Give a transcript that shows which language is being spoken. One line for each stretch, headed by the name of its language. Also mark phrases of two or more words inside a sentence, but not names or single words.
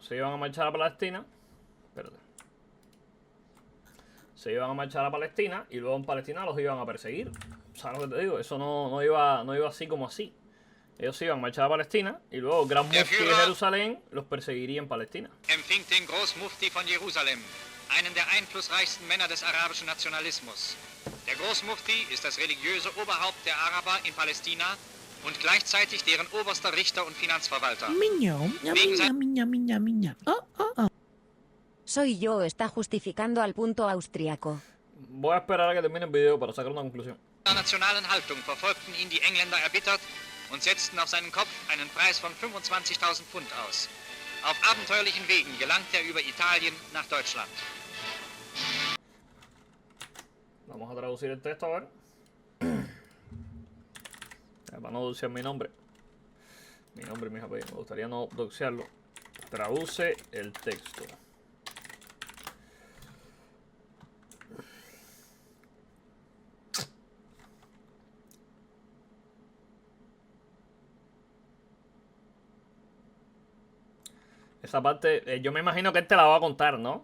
Spanish: Se iban a marchar a Palestina. Espérate. Se iban a marchar a Palestina y luego en Palestina los iban a perseguir. ¿Sabes lo que te digo? Eso no iba así como así. Ellos se iban a marchar a Palestina y luego el Gran Mufti de Jerusalén los perseguiría en Palestina.
German: Empfing den Großmufti von Jerusalem, einen der einflussreichsten Männer des arabischen Nationalismus. Der Großmufti ist das religiöse Oberhaupt der Araber in Palästina und gleichzeitig deren oberster Richter und Finanzverwalter.
Spanish: Soy yo, está justificando al punto austriaco. Voy a esperar a que termine el video para sacar una conclusión.
German: In der nationalen Haltung verfolgten ihn die Engländer erbittert und setzten auf seinen Kopf einen Preis von 25.000 Pfund aus. Auf abenteuerlichen Wegen gelangt er über Italien nach Deutschland.
Spanish: Vamos a traducir el texto a ver. Para no doxear mi nombre. Mi nombre y mis apellidos. Me gustaría no doxearlo. Traduce el texto. Esa parte, yo me imagino que él te la va a contar, ¿no?